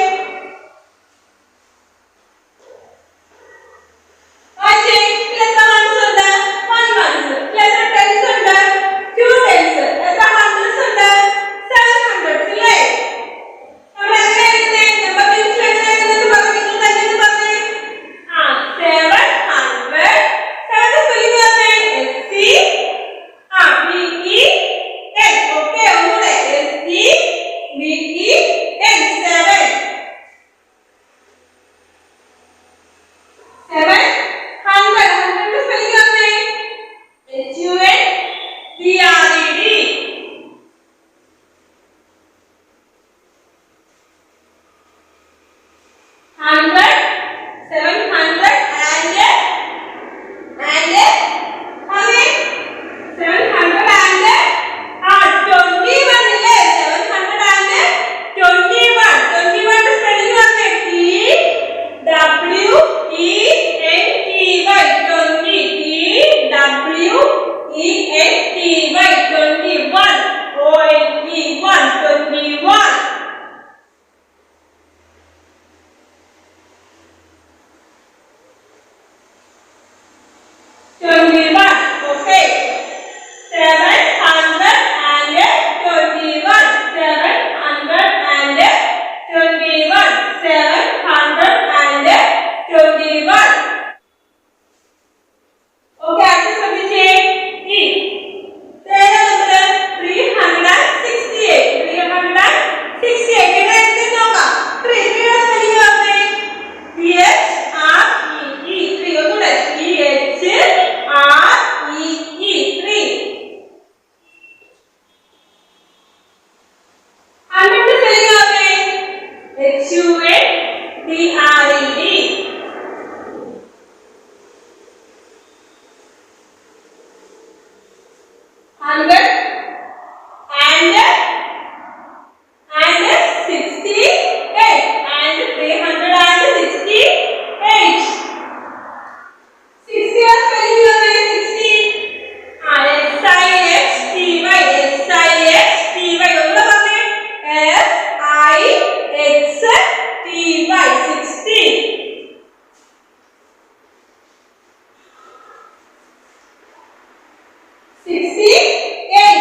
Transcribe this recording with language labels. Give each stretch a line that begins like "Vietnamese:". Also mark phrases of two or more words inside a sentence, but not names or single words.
Malayalam: വായിച്ചേ എത്ര വൺസ് ഉണ്ട് 1 വൺസ് എത്ര ടെൻസ് ഉണ്ട് 2 ടെൻസ് എത്ര ഹൺഡ്രഡ്സ് ഉണ്ട് 700 ഇല്ലേ നമ്മൾ എങ്ങനെ എഴുതുന്നേ
English: number base
Malayalam: എങ്ങനെ എഴുതുന്നത് പറഞ്ഞു നിങ്ങൾ തന്നെ പറഞ്ഞേ ആ 700 7 സ്പെല്ലിംഗ് പറഞ്ഞേ S C V E N okay ഒന്നുകൂടെ S C V E N 7 100 ന്റെ സ്പെല്ലിംഗ് പറഞ്ഞേ H U N D R E D
English: 100 700 and how many 700 and 21 ഇല്ലേ 700 and 21 21 ന്റെ സ്പെല്ലിംഗ് പറഞ്ഞേ T W E N T Y 20 T W E N T Y 21 O N E 1 21 21 okay 700 and 21 700 and 21 700 and 21
Malayalam: okay അടുത്ത ശ്രദ്ധിച്ചേ E
English: third number
Malayalam: 368 ഇവിടെ എഴുതി നോക്കാം 3 യുടെ സ്പെല്ലിംഗ് പറഞ്ഞേ T H R E E 3 ഒന്നുകൂടെ T H R E E 3 100 ന്റെ സ്പെല്ലിംഗ് പറഞ്ഞേ H U N D R E D
English: 100 and 68 and 300 and 68 60
Malayalam: യുടെ സ്പെല്ലിംഗ് പറഞ്ഞേ 60 ആ S I X T Y S I X T Y ഒന്നുകൂടെ പറഞ്ഞേ S I X T Y 60 68